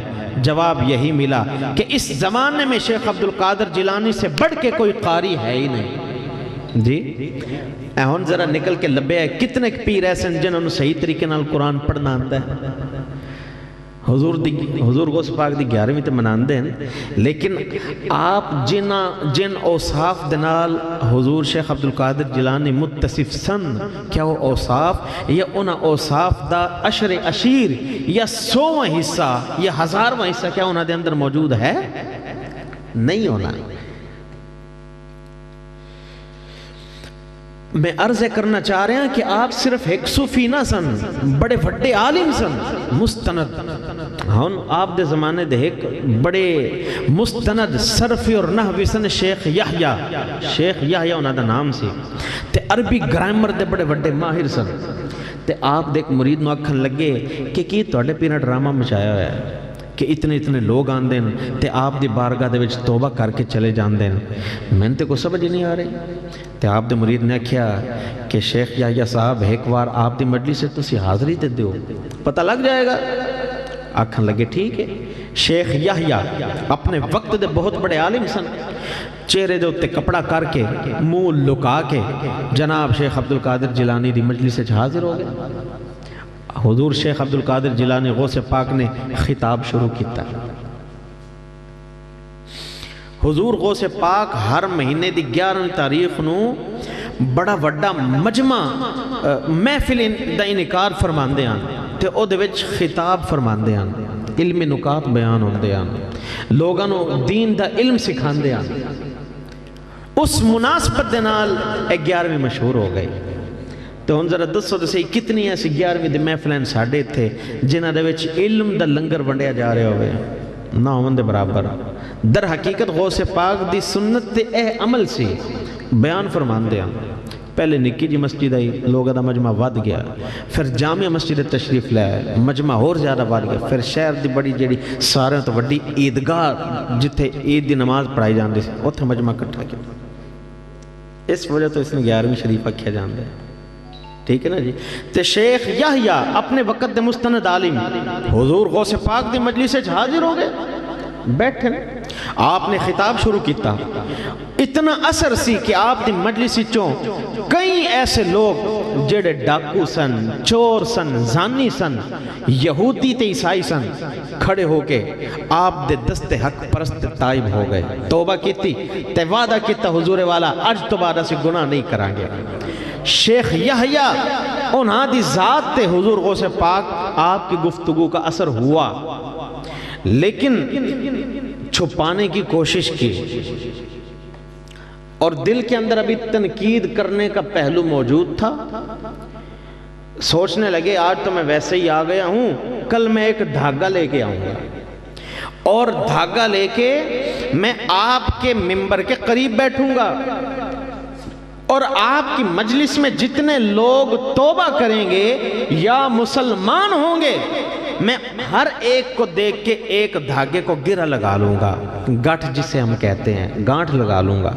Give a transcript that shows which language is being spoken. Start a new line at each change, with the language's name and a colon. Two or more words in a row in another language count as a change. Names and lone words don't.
Urdu: جواب یہی ملا کہ اس زمانے میں شیخ عبد القادر جیلانی سے بڑھ کے کوئی قاری ہے ہی نہیں۔
Punjabi: جی ہن ذرا نکل کے لبے ہے کتنے پیر ایسے جنہوں نے صحیح طریقے نال قرآن پڑھنا آتا ہے۔ حضور غوث پاک دی 11ویں تے مناندے ہیں، لیکن آپ جن اوصاف دے نال حضور شیخ عبد القادر جیلانی متصف سن، کیا وہ اوصاف یا انہاں اوصاف دا عشر عشیر یا 100واں حصہ یا 1000واں حصہ کیا انہاں دے اندر موجود ہے؟
Urdu: نہیں ہونا۔
Punjabi: میں عرض کرنا چاہ رہے ہیں کہ آپ صرف ایک صوفی نہ سن، بڑے بڑے عالم سن، مستند ہن آپ دے زمانے دے ایک بڑے مستند صرفی اور نحوی سن شیخ یحییٰ انہاں دا نام سی، تے عربی گرامر دے بڑے بڑے ماہر سن۔ تے آپ دیکھ مرید نو آکھن لگے کہ کی تواڈے پینا ڈرامہ مچایا ہوا ہے کہ اتنے لوگ آندے ہیں تے آپ دی بارگاہ دے وچ توبہ کر کے چلے جاندے ہیں، میں تے کوئی سمجھ نہیں آ رہی۔ تے آپ دے مرید نے کیا کہ شیخ یحییٰ صاحب ایک بار آپ دی مجلس سے تسی حاضری تے دیو،
Urdu: پتہ لگ جائے گا۔
Punjabi: آکھن لگے ٹھیک ہے۔ شیخ یحییٰ اپنے وقت دے بہت بڑے عالم سن، چہرے دے اتے کپڑا کر کے منہ لکا کے جناب شیخ عبد القادر جیلانی دی مجلس سے حاضر ہو گئے۔ حضور شیخ عبد القادر جیلانی غوث پاک نے خطاب شروع کیتا۔ حضور غوث پاک ہر مہینے دی 11ویں تاریخ نو بڑا وڈا مجمع محفل دا انعقاد فرماندے ہیں تے او دے وچ خطاب فرماندے ہیں، علمی نکات بیان ہوندے ہیں، لوگاں نو دین دا علم سکھاندے ہیں۔ اس مناسبت دے نال 11ویں مشہور ہو گئی۔ تو ہن ذرا دسو تے کتنی ایسی 11ویں دے محفلیں ساڈے تھے جنہاں دے وچ علم دا لنگر ونڈیا جا رہا ہوئے نہ ہون دے برابر۔ در حقیقت غوث پاک دی سنت تے اے عمل سی بیان فرماندے ہیں۔ پہلے نکی جی مسجد آئی، لوگوں دا مجمع ود گیا، پھر جامع مسجد تشریف لائے، مجمع اور زیادہ ود گیا، پھر شہر دی بڑی جڑی سارے تو وڈی عیدگاہ جتھے عید دی نماز پڑھائی جاندی سی اوتھے مجمع اکٹھا کیا۔ اس وجہ تو اس نے 11ویں شریف آکھیا جاندا ہے، ٹھیک ہے نا جی۔ تے شیخ یحییٰ اپنے وقت دے مستند عالم حضور غوث پاک دی مجلس سے حاضر ہو گئے، بیٹھے آپ نے خطاب شروع کیتا۔ اتنا اثر سی کہ آپ دی مجلس چوں کئی ایسے لوگ جڑے ڈاکو سن، چور سن، زانی سن، یہودی تے عیسائی سن، کھڑے ہو کے آپ دے دست حق پرست تائب ہو گئے، توبہ کیتی تے وعدہ کیتا حضور والا اج تو بعد اسی گناہ نہیں کرانگے۔
Urdu: شیخ یحییٰ
Punjabi: انہاں دی ذات تے
Urdu: حضور غوث پاک آپ کی گفتگو کا اثر ہوا، لیکن چھپانے کی کوشش کی اور دل کے اندر ابھی تنقید کرنے کا پہلو موجود تھا۔ سوچنے لگے آج تو میں ویسے ہی آ گیا ہوں، کل میں ایک دھاگا لے کے آؤں گا اور دھاگا لے کے میں آپ کے ممبر کے قریب بیٹھوں گا اور آپ کی مجلس میں جتنے لوگ توبہ کریں گے یا مسلمان ہوں گے میں ہر ایک کو دیکھ کے ایک دھاگے کو گرہ لگا لوں گا، گاٹھ جسے ہم کہتے ہیں، گانٹھ لگا لوں گا۔